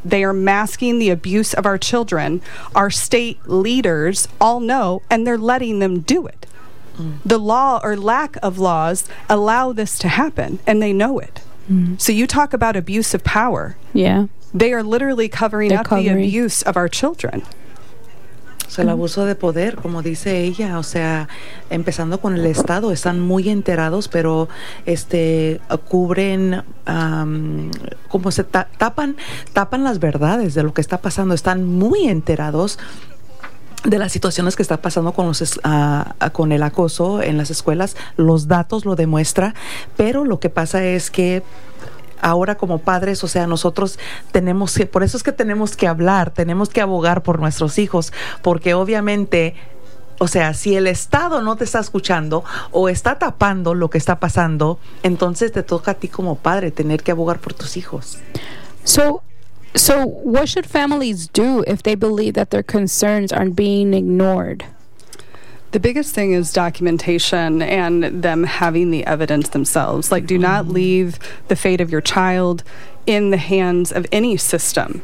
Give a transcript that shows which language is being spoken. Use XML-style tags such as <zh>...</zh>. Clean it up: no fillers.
<en>They are masking the abuse of our children. Our state leaders all know, and they're letting them do it. Mm. The law or lack of laws allow this to happen, and they know it. Mm. So you talk about abuse of power. Yeah. They are literally covering up the abuse of our children.</en> <es>O sea, el abuso de poder, como dice ella, o sea, empezando con el Estado, están muy enterados, pero cubren, como se tapan las verdades de lo que está pasando. Están muy enterados de las situaciones que está pasando con los con el acoso en las escuelas. Los datos lo demuestra, pero lo que pasa es que ahora como padres, o sea, nosotros tenemos que, por eso es que tenemos que hablar, tenemos que abogar por nuestros hijos, porque obviamente, o sea, si el Estado no te está escuchando o está tapando lo que está pasando, entonces te toca a ti como padre tener que abogar por tus hijos.</es> <en>So what should families do if they believe that their concerns aren't being ignored? The biggest thing is documentation and them having the evidence themselves. Like, do not leave the fate of your child in the hands of any system.</en>